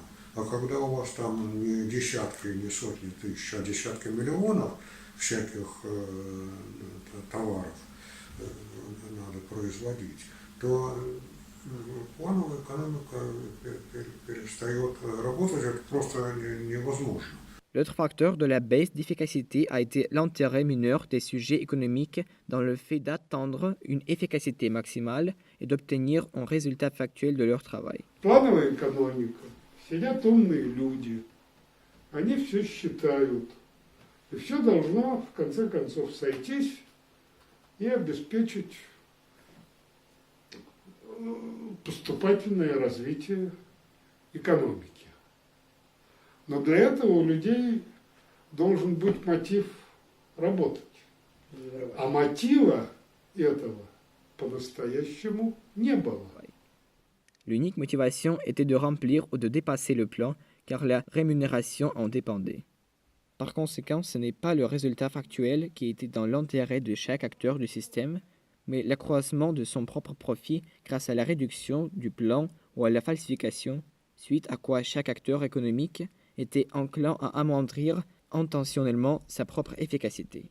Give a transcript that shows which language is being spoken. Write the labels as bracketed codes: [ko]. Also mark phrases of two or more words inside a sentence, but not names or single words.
[ru] А когда у вас там не десятки, не сотни тысяч, а десятки миллионов всяких товаров надо производить, то плановая экономика перестает работать, это просто невозможно. [fr] L'autre facteur de la baisse d'efficacité a été l'intérêt mineur des sujets économiques dans le fait d'atteindre une efficacité maximale et d'obtenir un résultat factuel de leur travail. [ru] Плановая экономика. Сидят умные люди. Они все считают. И все должно, в конце концов, сойтись и обеспечить поступательное развитие экономики. Но для этого у людей должен быть мотив работать. А мотива этого по-настоящему не было. [fr] L'unique motivation était de remplir ou de dépasser le plan, car la rémunération en dépendait. Par conséquent, ce n'est pas le résultat factuel qui était dans l'intérêt de chaque acteur du système, mais l'accroissement de son propre profit grâce à la réduction du plan ou à la falsification, suite à quoi chaque acteur économique était enclin à amoindrir intentionnellement sa propre efficacité.